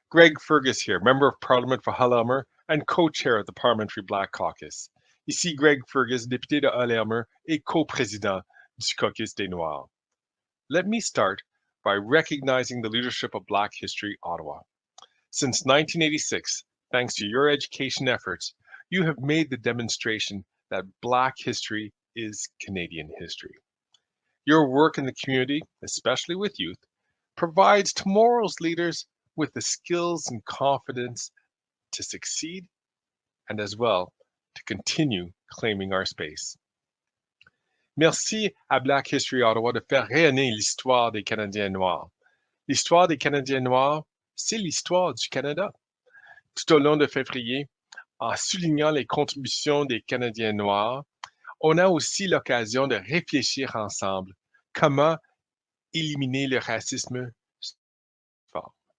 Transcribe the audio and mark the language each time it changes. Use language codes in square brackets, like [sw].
[en] Greg Fergus here, Member of Parliament for Hull-Elmer and co-chair of the Parliamentary Black Caucus. [fr] Ici Greg Fergus, député de Hull-Elmer et co-président du Caucus des Noirs. [en] Let me start by recognizing the leadership of Black History Ottawa. Since 1986, thanks to your education efforts, you have made the demonstration that Black history is Canadian history. Your work in the community, especially with youth, provides tomorrow's leaders with the skills and confidence to succeed and as well to continue claiming our space. [fr] Merci à Black History Ottawa de faire rayonner l'histoire des Canadiens noirs. L'histoire des Canadiens noirs, c'est l'histoire du Canada. Tout au long de février, en soulignant les contributions des Canadiens noirs, on a aussi l'occasion de réfléchir ensemble comment éliminer le racisme fort.